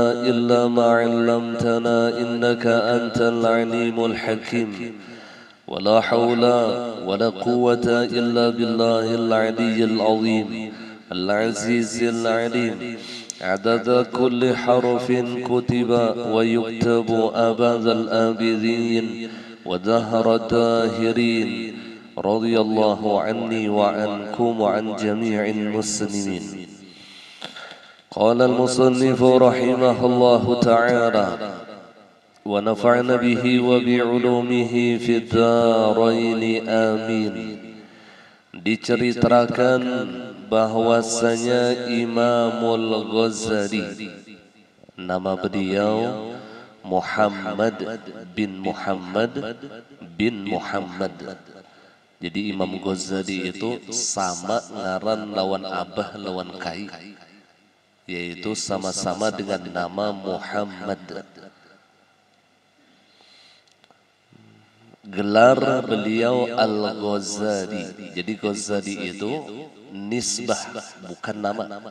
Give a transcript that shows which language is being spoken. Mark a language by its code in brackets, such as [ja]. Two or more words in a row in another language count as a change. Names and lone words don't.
[ar] إلا ما علمتنا إنك أنت العليم الحكيم ولا حول ولا قوة إلا بالله العلي العظيم العزيز العليم عدد كل حرف كتب ويكتب أبد الآبدين ودهر الداهرين رضي الله عني وعنكم وعن جميع المسلمين. قال المصنف رحمه الله تعالى ونفعنا به وبعلومه في الدارين آمين. [id] Diceritakan bahwasanya Imamul Ghazali, nama beliau Muhammad bin Muhammad bin Muhammad. [bjn] Jadi Imam Ghazali itu sama ngaran lawan abah lawan kai, [id] yaitu sama-sama dengan nama Muhammad. Gelar beliau Al-Ghazali. Jadi Ghazali itu nisbah, bukan nama.